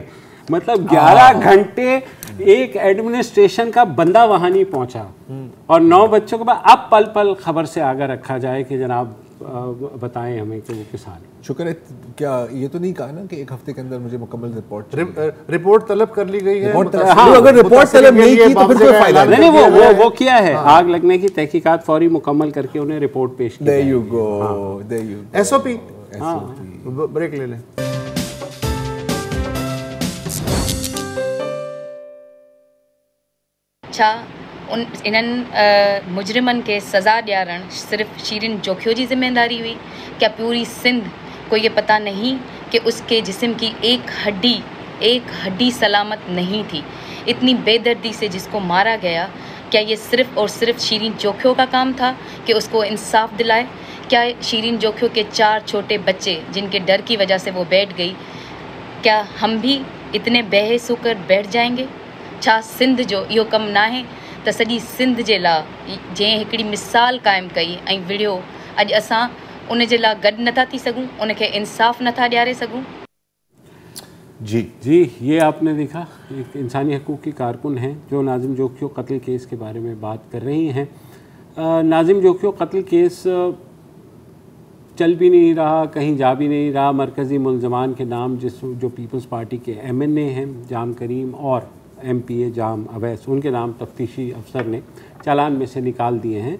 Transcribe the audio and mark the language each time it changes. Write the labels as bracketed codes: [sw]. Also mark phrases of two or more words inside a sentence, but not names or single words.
[ur] مطلب 11 گھنٹے ایک ایڈمنسٹریشن کا بندہ وہاں نہیں پہنچا اور 9 بچوں کے بعد اب پل پل خبر سے آگاہ رکھا جائے کہ جناب بتائیں ہمیں کہ وہ کس حال ہے. شکر ہے، کیا یہ تو نہیں کہا نا کہ 1 ہفتے کے اندر مجھے مکمل رپورٹ طلب کر لی گئی ہے. اگر رپورٹ طلب نہیں کی تو پھر کوئی فائدہ نہیں. وہ کیا ہے، آگ لگنے کی تحقیقات فوری مکمل کر کے انہیں رپورٹ پیش کی. [en] There you go. [ur] SOP۔ بریک لے لیں. [sd] छा इन्हनि मुजरिमनि खे सज़ा ॾियारणु सिर्फ़ शीरिन जोखियो जी ज़िम्मेदारी हुई? [ur] کیا پوری سندھ کو یہ پتا نہیں کہ اس کے جسم کی ایک ہڈی سلامت نہیں تھی? اتنی بےدردی سے جس کو مارا گیا، کیا یہ صرف اور صرف شیریں جوکھیو کا کام تھا کہ اس کو انصاف دلائے? کیا شیریں جوکھیو کے 4 چھوٹے بچے جن کے ڈر کی وجہ سے وہ بیٹھ گئی، کیا ہم بھی اتنے بےحس ہو کر بیٹھ جائیں گے? [sd] छा सिंध जो इहो कमु न आहे त सॼी सिंध जे लाइ जंहिं हिकिड़ी मिसाल क़ाइमु कई ऐं विढ़ियो, अॼु असां उन जे लाइ गॾु नथा थी सघूं, उनखे इंसाफ़ नथा ॾियारे सघूं? [ur] جی, یہ آپ نے دیکھا، ایک انسانی حقوق کی کارکن ہیں جو ناظم جوکھیو قتل کیس کے بارے میں بات کر رہی ہیں. ناظم جوکھیو قتل کیس چل بھی نہیں رہا، کہیں جا بھی نہیں رہا. مرکزی ملزمان کے نام جو پیپلز پارٹی کے MNA ہیں جام کریم اور MPA جام اویس، ان کے نام تفتیشی افسر نے چالان میں سے نکال دیے ہیں.